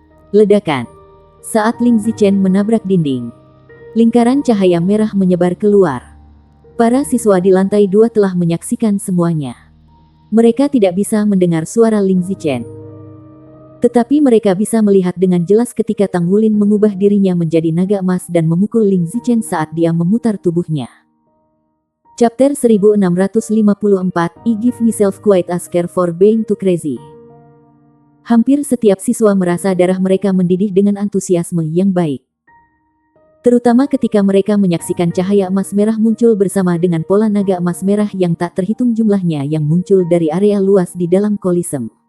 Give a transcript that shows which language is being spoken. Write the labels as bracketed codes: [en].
[id] Ledakan. Saat Ling Zichen menabrak dinding, lingkaran cahaya merah menyebar keluar. Para siswa di lantai 2 telah menyaksikan semuanya. Mereka tidak bisa mendengar suara Ling Zichen. Tetapi mereka bisa melihat dengan jelas ketika Tang Wulin mengubah dirinya menjadi naga emas dan memukul Ling Zichen saat dia memutar tubuhnya. [en] Chapter 1654, I give myself quite a scare for being too crazy. [id] Hampir setiap siswa merasa darah mereka mendidih dengan antusiasme yang baik. Terutama ketika mereka menyaksikan cahaya emas merah muncul bersama dengan pola naga emas merah yang tak terhitung jumlahnya yang muncul dari area luas di dalam Kolisem.